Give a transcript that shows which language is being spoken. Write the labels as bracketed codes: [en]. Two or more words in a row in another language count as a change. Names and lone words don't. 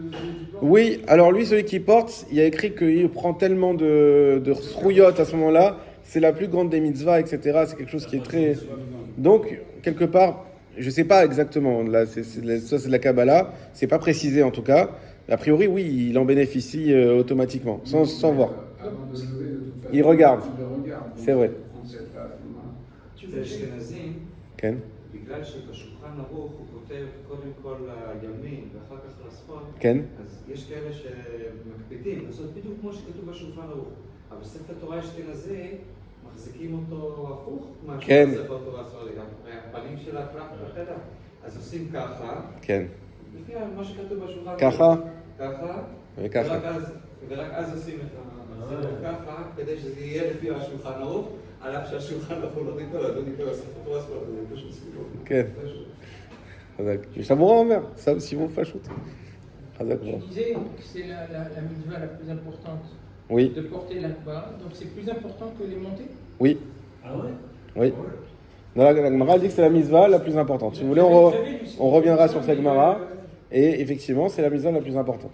[fr] Oui, alors lui, celui qui porte, il y a écrit qu'il prend tellement de srouillottes à ce moment-là, c'est la plus grande des mitzvahs, etc. C'est quelque chose qui est très... Donc, quelque part, je ne sais pas exactement, là, ça c'est de la Kabbalah, c'est pas précisé en tout cas. A priori, oui, il en bénéficie automatiquement, sans voir. Il regarde. C'est vrai. [he] כן. בגלל שבשולחן ערוך הוא כותב קודם כל לימין ואחר כך לשמאל, כן. אז יש כאלה שמקפידים לעשות בדיוק כמו שכתוב בשולחן ערוך. אבל ספר תורה אשכנזי מחזיקים אותו הפוך כן. ספר תורה ספרדי, הפנים של הקלף בחדר. אז עושים ככה, כן. לפי מה שכתוב בשולחן ערוך. ככה. ככה. וככה. ורק אז עושים את הסדר ככה, כדי שזה יהיה לפי השולחן ערוך. על אף שהשולחן ערוך לא נקרא ספר תורה ספרדי, זה פשוט סיפור. כן. חזק. יש המורה אומר, שם סיבוב פשוט. חזק [fr] Je [he] מאוד. [fr] disais que c'est la mitzvah la plus importante Oui, de porter l'akba, donc c'est plus important que les montées. oui, Ah ouais? oui. Dans la Gemara dit que c'est la mitzvah la plus importante. Si vous voulez, on reviendra sur cette Gemara. Et effectivement, c'est la mitzvah la plus importante.